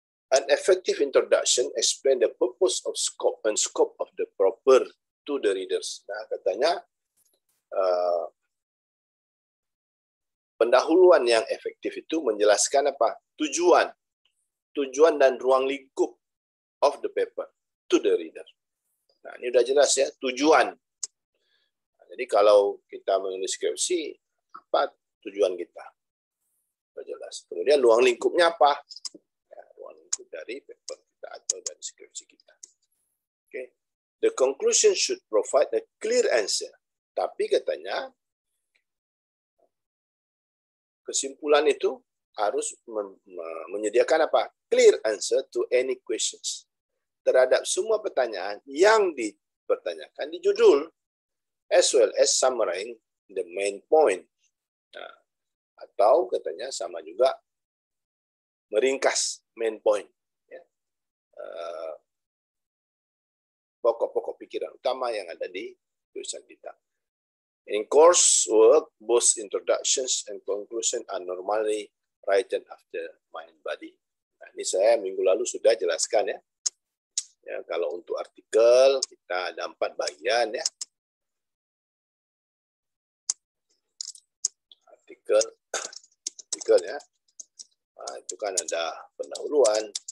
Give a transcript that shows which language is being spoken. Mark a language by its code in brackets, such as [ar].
[en] An effective introduction explain the purpose of scope and scope of the proper to the readers. [id] Nah, katanya pendahuluan yang efektif itu menjelaskan apa? Tujuan dan ruang lingkup [en] of the paper to the reader. [id] Nah, ini udah jelas ya, tujuan. Jadi kalau kita menulis skripsi, apa tujuan kita? Sudah jelas. Kemudian ruang lingkupnya apa? Ya, ruang lingkup dari paper kita atau dari skripsi kita. Okay. [en] The conclusion should provide a clear answer. [id] Tapi katanya, kesimpulan itu harus menyediakan apa? [en] Clear answer to any questions. [id] Terhadap semua pertanyaan yang dipertanyakan di judul. [en] As well as summarizing the main point. [id] Nah, atau katanya sama juga meringkas main point. Ya. Pokok-pokok pikiran utama yang ada di tulisan kita. [en] In coursework, both introductions and conclusion are normally written after main body. [id] Nah, ini saya minggu lalu sudah jelaskan ya. Ya, kalau untuk artikel kita ada 4 bagian ya. Artikel ya. Nah, itu kan ada pendahuluan,